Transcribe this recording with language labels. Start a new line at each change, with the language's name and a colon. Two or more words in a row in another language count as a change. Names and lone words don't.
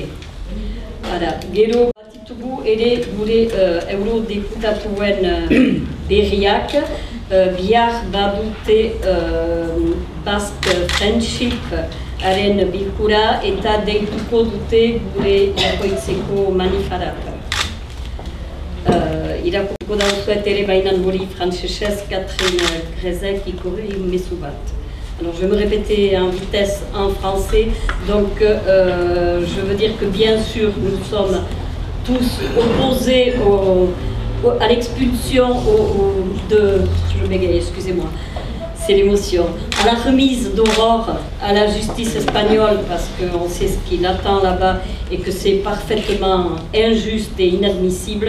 Basque: Gero bat ditugu ere gure eurodeputatuen berriak, bihar badute Basque Friendship haren bilkura eta deituko dute gure irakoitzeko manifarat. Irakurko dauzuet ere bainan hori frantsesez Catherine Grezek ikorri mezu bat.
French: Alors je vais me répéter en vitesse en français, donc je veux dire que bien sûr nous sommes tous opposés à l'expulsion je bégaye, excusez-moi, c'est l'émotion, à la remise d'Aurore à la justice espagnole parce qu'on sait ce qu'il attend là-bas et que c'est parfaitement injuste et inadmissible.